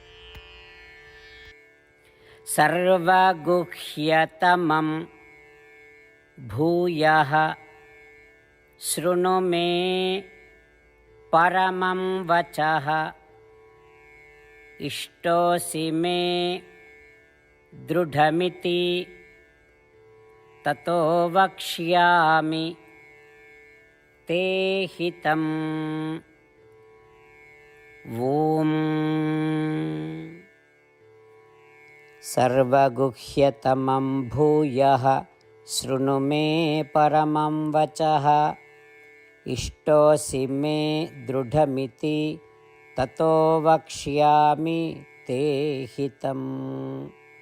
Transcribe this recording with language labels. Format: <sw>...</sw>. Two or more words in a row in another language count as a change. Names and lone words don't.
<sa>सर्वगुह्यतमं भूयः शृणु मे परमं वचः इष्टोऽसि मे दृढमिति ततो वक्ष्यामि ते हितम्. ஓம் सर्वगुह्यतमं भूयः शृणु मे परमं वचः इष्टोऽसि मे दृढमिति ततो वक्ष्यामि ते हितम्.</sa>